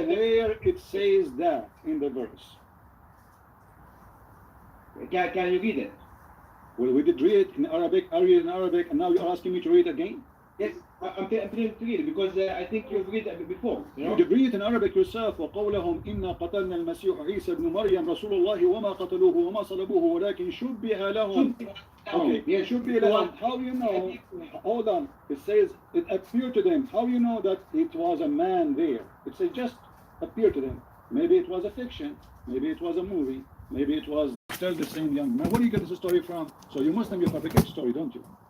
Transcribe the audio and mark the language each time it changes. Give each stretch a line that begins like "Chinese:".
English: where it says that in the verse. Can you read it? Well, we did read it in Arabic. I read it in Arabic, and now you're asking me to read it again. Yes, I'm telling you to read it because I think you've read it before. You did read it in Arabic yourself.
Arabic: وقولهم إنا قتلنا المسيح عيسى ابن مريم رسول الله وما قتلوه وما صلبوه ولكن شبه لهم.
English: Okay, yes.
Arabic: شبه لهم.
English: How you know? Hold on. It says it appeared to them. How you know that it was a man there? It says just appeared to them. Maybe it was a fiction. Maybe it was a movie. Maybe it was still the same young man. Where do you get this story from? So you Muslim, you fabricate story, don't you?